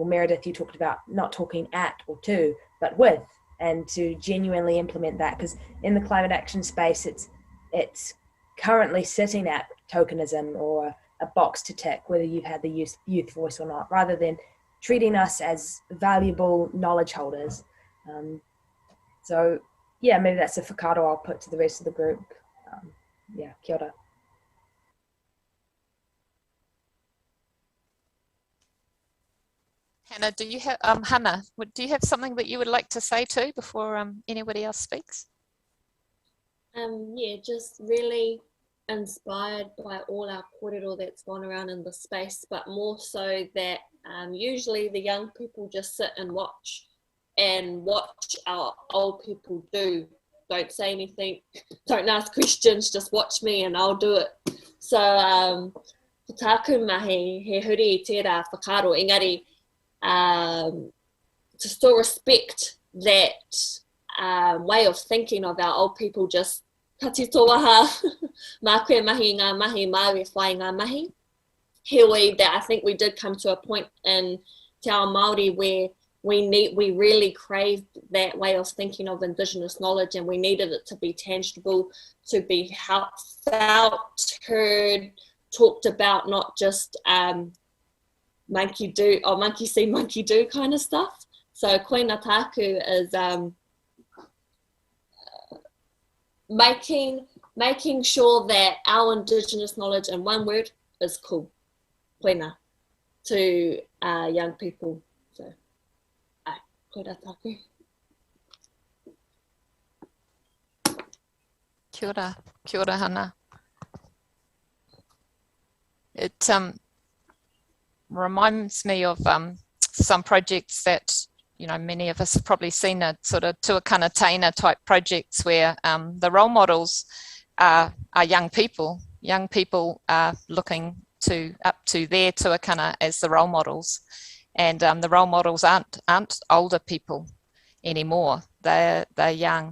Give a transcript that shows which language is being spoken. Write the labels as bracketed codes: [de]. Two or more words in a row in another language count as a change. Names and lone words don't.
[en] Meredith, you talked about not talking at or to, but with, and to genuinely implement that, because in the climate action space, it's currently sitting at tokenism or a box to tick, whether you've had the youth voice or not, rather than treating us as valuable knowledge holders. So yeah, maybe that's a whakaaro I'll put to the rest of the group. Yeah, [mi] kia ora. [en] Hannah, do you have do you have something that you would like to say too before anybody else speaks? Yeah, just really inspired by all our kōrero that's gone around in the space, but more so that usually the young people just sit and watch our old people do. Don't say anything, don't ask questions, just watch me and I'll do it. [mi] So tāku mahi he huri I tērā whakaaro, engari [en] to still respect that way of thinking of our old people, just [mi] kati tō waha, mā koe mahi ngā mahi, māwe whai ngā mahi. Heoi, [en] that I think we did come to a point in [mi] te ao Māori [en] where we really craved that way of thinking of Indigenous knowledge, and we needed it to be tangible, to be felt, heard, talked about, not just monkey do, or monkey see, monkey do kind of stuff. So [mi] koina tāku [en] is making sure that our Indigenous knowledge in one word is cool. Koina to young people. [mi] So koina tāku. Kia ora, Hannah. [en] It reminds me of some projects that, you know, many of us have probably seen, a sort of [mi] tuakana taina [en] type projects where the role models are young people. Young people are looking up to their tuakana as the role models, and the role models aren't older people anymore. They're young.